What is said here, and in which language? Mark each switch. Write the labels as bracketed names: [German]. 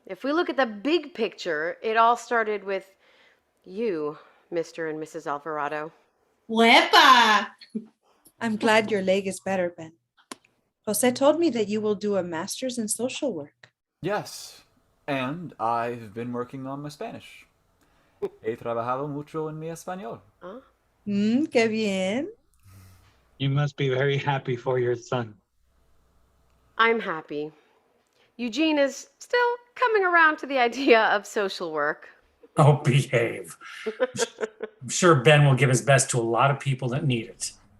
[English] If we look at the big picture, it all started with you, Mr. and Mrs. Alvarado. Wepa! I'm glad your leg is better, Ben. Jose told me that you will do a master's in social work. Yes, and I've been working on my Spanish. [Spanish] He trabajado mucho en mi español. Huh? Qué bien. [English] You must be very happy for your son. I'm happy. Eugene is still coming around to the idea of social work. Oh, behave. I'm sure Ben will give his best to a lot of people that need it.